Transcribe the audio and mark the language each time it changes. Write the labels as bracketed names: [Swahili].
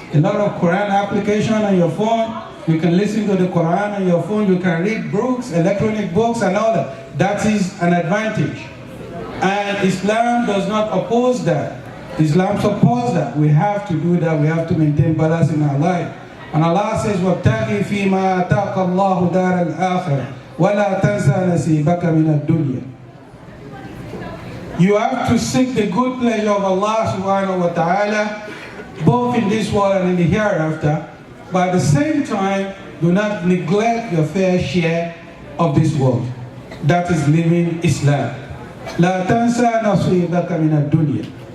[English] A lot of Quran application on your phone. You can listen to the Quran on your phone. You can read books, electronic books and all that. That is an advantage. And Islam does not oppose that. Islam supports that. We have to do that. We have to maintain balance in our life. And Allah says, [Arabic] وَابْتَغِي فِي مَا أَتَاكَ اللَّهُ دَارَ الْآخِرَةِ وَلَا تَنْسَى نَصِيبَكَ مِنَ الدُّنْيَا. [English] You have to seek the good pleasure of Allah subhanahu wa ta'ala, both in this world and in the hereafter, but at the same time, do not neglect your fair share of this world. That is living Islam. [Arabic] La tansa nasibaka min ad-dunya.